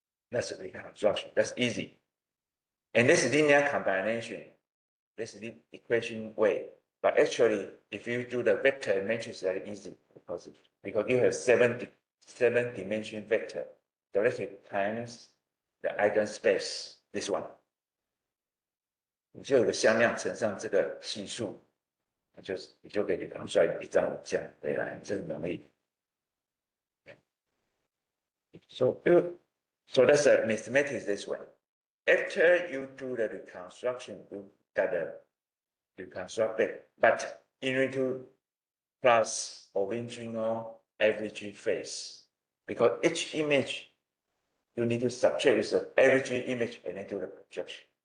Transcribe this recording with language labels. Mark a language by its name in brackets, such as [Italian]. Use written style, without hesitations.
[English] That's a reconstruction. That's easy. And this is linear combination. This is the equation way. But actually, if you do the vector and matrix, very easy because you have 7 dimension vector directly times the eigenspace, this one. [Chinese] 你就有个向量乘上这个系数，你就可以搞出来一张五项，对吧？这是能力。 [English] So that's the mathematics this way. After you do the reconstruction, you got the reconstructed, but you need to plus original average face because each image you need to subtract with the average image and then do the projection.